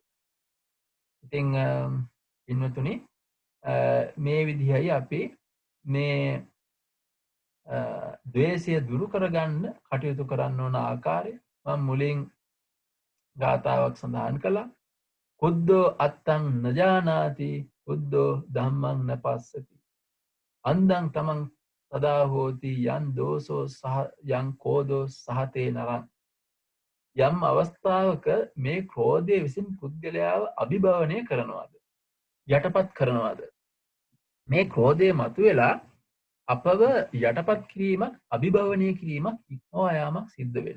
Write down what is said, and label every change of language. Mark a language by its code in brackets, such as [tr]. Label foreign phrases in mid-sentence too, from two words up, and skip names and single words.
[si] ඉතින් පින්වතුනි මේ විදිහයි අපි මේ ද්වේෂය දුරු කරගන්න කටයුතු කරන්න ඕන ආකාරය මම මුලින් ගාථාවක් සඳහන් කළා. [pi] කුද්දෝ අත්තං නජානාති කුද්දෝ ධම්මං නපස්සති අන්දං තමන් සදා හෝති යන් දෝසෝ සහ යන් කෝදෝ සහතේ නරං [si] යම් අවස්ථාවක මේ ක්‍රෝධය විසින් පුද්ගලයාව අභිභවනය කරනවාද යටපත් කරනවාද මේ ක්‍රෝධය මතුවෙලා අපව යටපත් කිරීමක් අභිභවනය කිරීමක් ඉක්මවා යාමක් සිද්ධ වෙනවා.